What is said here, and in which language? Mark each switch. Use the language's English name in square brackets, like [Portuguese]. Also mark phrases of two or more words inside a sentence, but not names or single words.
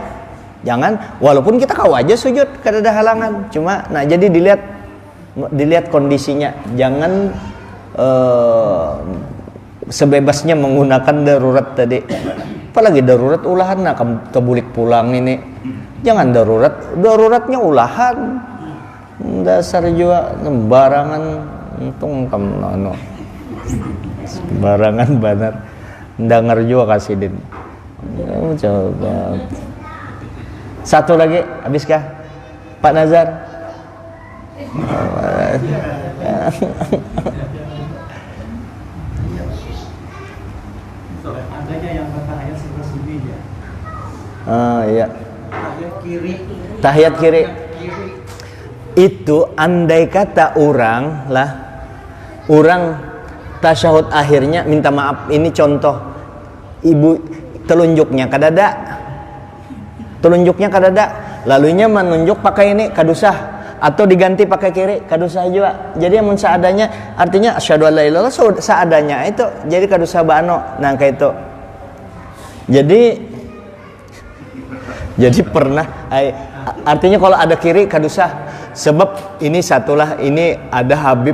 [Banjar] Jangan, walaupun kita kau aja sujud kada ada halangan, cuma nah jadi dilihat kondisinya, jangan sebebasnya menggunakan darurat tadi. Apalagi darurat ulahan, nah kebulik pulang ini, jangan daruratnya ulahan. Dasar juga sembarangan, untung kamu sembarangan benar. Dengar juga Kasidin. Coba. Satu lagi, habiskah? Pak Nazar. [Indonesian] Adanya yang bertahiyat sebelah sini ya. Iya. Tahiyat kiri. [Banjar] Tahiyat kiri. Itu andai kata orang tasyahud akhirnya minta maaf, ini contoh ibu telunjuknya kadada, lalunya menunjuk pakai ini kadusah atau diganti pakai kiri kadusah juga. Jadi yang seadanya, artinya [Arabic] asyhadu alla ilaha illallah [Banjar] seadanya itu jadi kadusah ba'no. Nah kayak itu. Jadi pernah artinya kalau ada kiri kadusah, sebab ini satulah, ini ada Habib